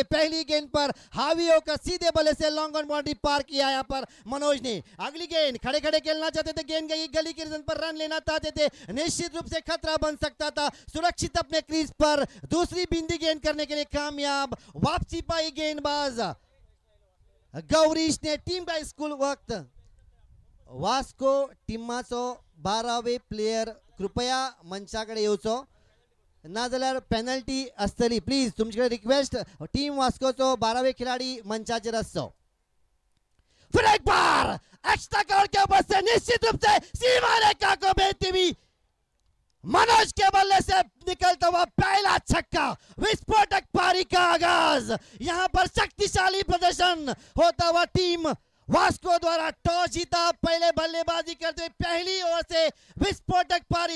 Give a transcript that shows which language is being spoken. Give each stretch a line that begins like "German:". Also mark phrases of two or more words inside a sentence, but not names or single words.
Hindi: पहली गेंद पर हावी होकर सीधे बल्ले से
English: long on
Hindi: बाउंड्री पार किया यहां पर मनोज ने। अगली गेंद खड़े खड़े खेलना चाहते थे, गेंद गई गली की रिजन पर रन लेना चाहते थे, निश्चित रूप से खतरा बन सकता था, सुरक्षित अपने क्रीज पर दूसरी बिंदी गेंद करने के लिए कामयाब, वापसी पाई गेंदबाज गौरीश ने।
Konkani: टीम का स्कूल वक्त वास्को टीमाचो 12वे प्लेयर कृपया मंचाकडे येवचो, नाजाल्यार पेनल्टी आसतली। प्लीज तुमचे रिक्वेस्ट, टीम वास्कोचो 12वे खिलाड़ी मंचाचेर आसचो।
Hindi: फिर एक बार
English: extra cover
Hindi: के ऊपर से निश्चित रूप से सीमा रेखा को भेजती हुई मनोज के बल्ले से निकलता हुआ पहला छक्का, विस्फोटक पारी का आगाज। यहां पर शक्तिशाली प्रदर्शन होता हुआ टीम वास्को द्वारा टॉस जीता, पहले बल्लेबाजी करते हुए पहली ओवर से विस्फोटक पारी।